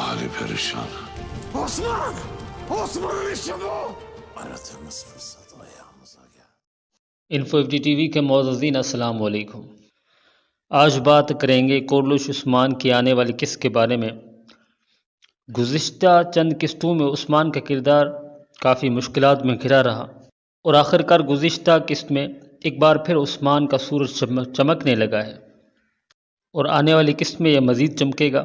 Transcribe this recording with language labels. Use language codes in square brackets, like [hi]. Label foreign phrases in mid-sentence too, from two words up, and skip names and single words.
[tr] epey perişan. Osman! Osman'ın işi bu! Aradığımız fırsat ayağımıza geldi. [ur] انفو ایف ڈی ٹی وی کے معززین السلام علیکم۔ آج بات کریں گے کورلوش عثمان کی آنے والی قسط کے بارے میں۔ گزشتہ چند قسطوں میں عثمان کا کردار کافی مشکلات میں گھرا رہا اور آخرکار گزشتہ قسط میں ایک بار پھر عثمان کا سورج چمکنے لگا ہے اور آنے والی قسط میں یہ مزید چمکے گا۔